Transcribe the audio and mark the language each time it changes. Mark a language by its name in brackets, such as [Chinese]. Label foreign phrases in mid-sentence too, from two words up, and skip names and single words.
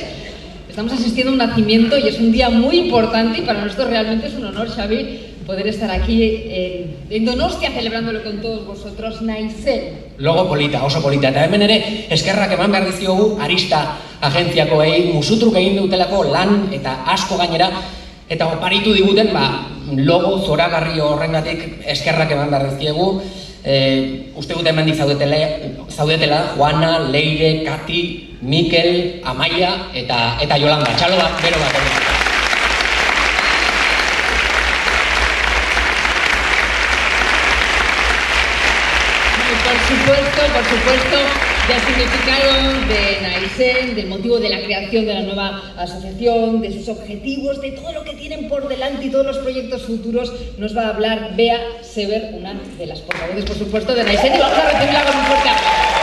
[Spanish] Estamos asistiendo a un nacimiento y es un día muy importante y para nosotros realmente es un honor, Xavi, poder estar aquí en Donostia celebrándolo con todos vosotros, Naizen. [Basque] Logo polita, oso polita, eta hemen ere eskerrak eman behar diziogu Arista agentziakoei musutruk egin dutelako lan eta asko gainera, eta oparitu diguten logo zoragarri horrengatik eskerrak eman behar dizkiegu. Uste dut hemendik zaudetela Juana, Leire, Kati, Mikel, Amaia eta Yolanda. Txalo bat, bero bat. [Spanish] Por supuesto, del significado de Naizen, del motivo de la creación de la nueva asociación, de sus objetivos, de todo lo que tienen por delante y todos los proyectos futuros, nos va a hablar Bea Sever, una de las portavoces, por supuesto, de Naizen, y vamos a recibirla con un fuerte aplauso.